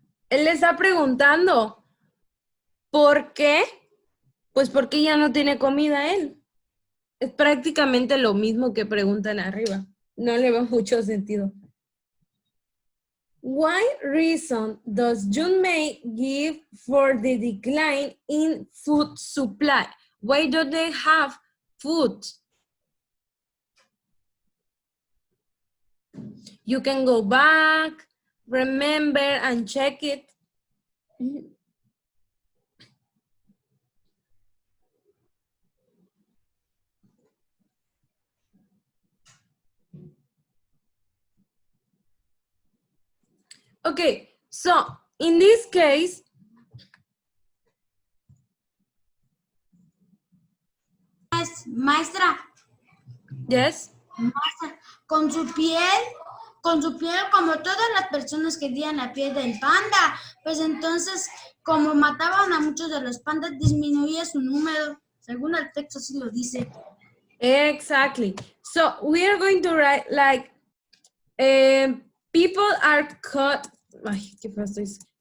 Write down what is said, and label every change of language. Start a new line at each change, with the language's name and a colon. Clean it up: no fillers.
Spanish: Él le está preguntando, ¿por qué? Pues porque ya no tiene comida él. Es prácticamente lo mismo que preguntan arriba. No le veo mucho sentido.
English: What reason does Junmei give for the decline in food supply? Why don't they have food? You can go back, remember, and check it. Okay, so in this case,
Spanish: Maestra,
English: yes,
Spanish: maestra, con su piel, como todas las personas que tienen la piel del panda, pues entonces, como mataban a muchos de los pandas, disminuía su número, según el texto así lo dice.
English: exactly. So we are going to write like, people are caught,
Spanish: ay, qué feo estoy.